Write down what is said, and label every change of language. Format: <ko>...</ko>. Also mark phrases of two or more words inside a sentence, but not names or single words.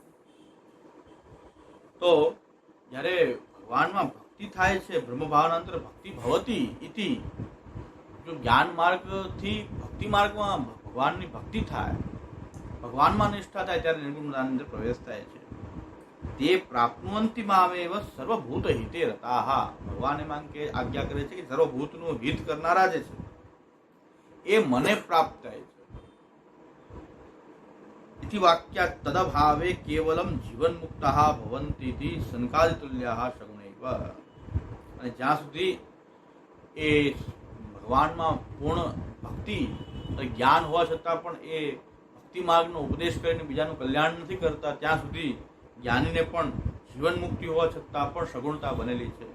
<gu>તો જ્યારે ભગવાનમાં ભક્તિ થાય છે,</gu> <sa>બ્રહ્મભાવાનંતર ભક્તિ ભવતી ઇતિ,</sa> <gu>જો જ્ઞાન માર્ગથી ભક્તિ માર્ગમાં ભગવાનની ભક્તિ થાય, ભગવાનમાં નિષ્ઠા થાય, ત્યારે નિર્ગુણતાની અંદર પ્રવેશ થાય છે.</gu> <sa>તે પ્રાપ્નુવન્તિ મામેવ સર્વભૂત હિતે રતાઃ.</sa> <gu>ભગવાન એમાં કે આજ્ઞા કરે છે કે સર્વભૂતનું હિત કરનારા જે છે એ મને પ્રાપ્ત થાય છે.</gu> <sa>इति वाक्या तदभावे केवलम जीवन मुक्तः भवन्ति इति संकादितुल्याः सगुणैव.</sa> <gu>અને જ્યાં સુધી એ ભગવાનમાં પૂર્ણ ભક્તિ જ્ઞાન હોવા છતાં પણ એ ભક્તિ માર્ગનો ઉપદેશ કરીને બીજાનું કલ્યાણ નથી કરતા, ત્યાં સુધી જ્ઞાનીને પણ જીવન મુક્તિ હોવા છતાં પણ સગુણતા બનેલી છે.</gu>